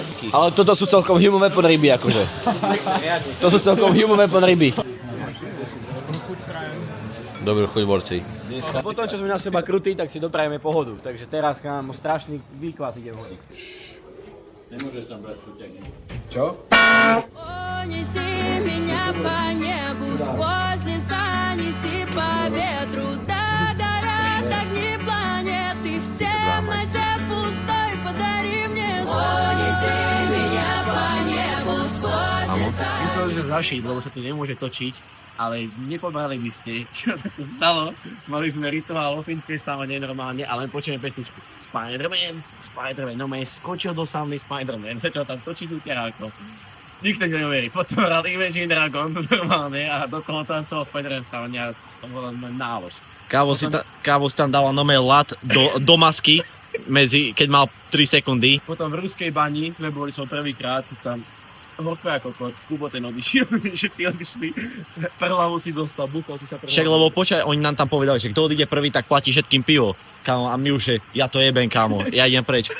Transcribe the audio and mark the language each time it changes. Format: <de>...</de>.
<sk>Ale toto sú celkom</sk> <en>human weapon</en> <sk>ryby, akože. To sú celkom</sk> <en>human weapon</en> <sk>ryby. Dobrú chuť, borci. A potom, čo sme na seba krutí, tak si doprajeme pohodu. Takže teraz nám strašný výklas ide vody. Nemôžeš tam brať súťaky. Čo?</sk> <ru>Неси меня по небу, сквозь леса, неси по ветру, догорят огни планеты, в темноте пустой подари мне сон. Неси меня по небу, сквозь леса.</ru> <sk>Musel sme zašiť, lebo sa tu nemôže točiť, ale nepobrali by ste, čo sa tu stalo. Mali sme rituál o finskej saune normálne, ale počujeme pesničku. Spider-Man, no man skočil do sauny Spider-Man, začal tam točiť úteráko. Nikto neuverí, potom hral Imagine Dragons normálne a dokolo tancoval Spider-Man v saune a to bolo len nálož. Kávo si tam dala nové lat do masky, keď mal 3 sekundy. Potom v ruskej bani sme boli som prvýkrát, tam horko ako kot, Kubo ten odišiel, všetci odišli, Perlavu si dostal, bukol si sa Perlavu. Však lebo počkaj, oni nám tam povedali, že kto odíde prvý, tak platí všetkým pivo. Kámo, a my už, že ja to jebem, kámo, ja idem preč.</sk>